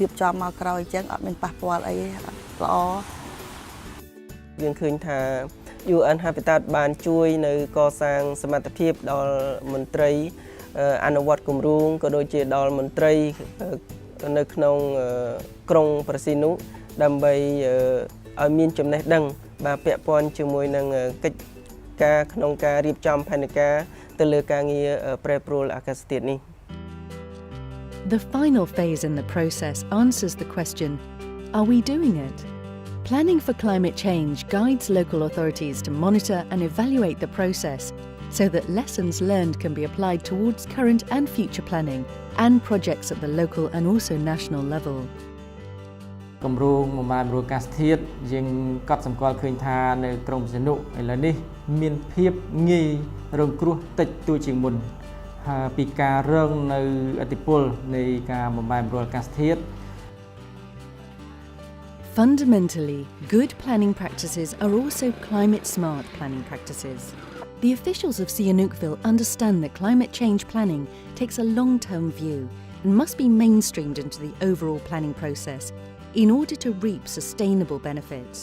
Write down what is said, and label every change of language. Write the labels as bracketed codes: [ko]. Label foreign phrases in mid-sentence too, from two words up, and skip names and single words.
[km] បចំមកក្រោយអញ្ចឹងអត់មានប៉ះពាល់អីល្អយើងឃើញថា UN Habitat បានជួយនៅកសាងសមត្ថភាពដល់មន្ត្រីអនុវត្តគម្រោងក៏ដូចជាដល់មន្ត្រីនៅក្នុងក្រុងប្រស៊ីនុដើម្បីឲ្យមានចំណេះដឹងបាទពាក់ព័ន្ធជាមួយនឹងកិច្ចការក្នុងការរៀបចំផែនការទៅលើការងារប្រែប្រួលអាកាសធាតុនេះ [en] The final phase in the process answers the question, are we doing it? Planning for climate change guides local authorities to monitor and evaluate the process so that lessons learned can be applied towards current and future planning and projects at the local and also national level. [km] គម្រោងបំរើបម្រួលអាកាសធាតុយើងកត់សម្គាល់ឃើញថានៅក្រុងប្រសិនុឥឡូវនេះមានភាពងាយរងគ្រោះតិចតួចជាងមុនពីការរងនៅឥទ្ធិពលនៃការបំបែបម្រួលអាកាសធាតុ [en] Fundamentally, good planning practices are also climate-smart planning practices. The officials of Sihanoukville understand that climate change planning takes a long-term view and must be mainstreamed into the overall planning process in order to reap sustainable benefits.